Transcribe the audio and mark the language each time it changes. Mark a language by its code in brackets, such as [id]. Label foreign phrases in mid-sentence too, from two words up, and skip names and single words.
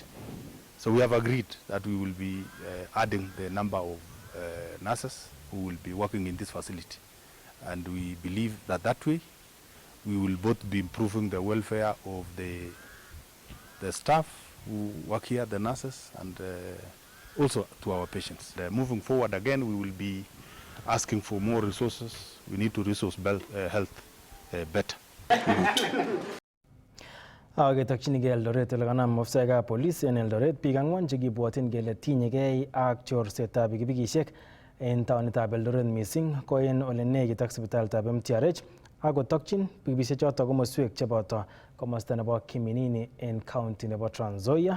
[en] So we have agreed that we will be adding the number of nurses who will be working in this facility, and we believe that that way we will both be improving the welfare of the staff who work here, the nurses, and also to our patients. Moving forward again, we will be asking for more resources. We need to resource health better. [kln] Ketokchinigei Eldoret ole kanam ofisaekab police en Eldoret biik ang'wan chekibwotin kele tinyegei ak chorsetab pikipikisiek en taonitab Eldoret missing ko en ole nekit ak sipitalitab MTRH ak kotokchin pikipikisiek choto komoswek cheboto komosta nebo Kiminini en county nebo Trans Nzoia.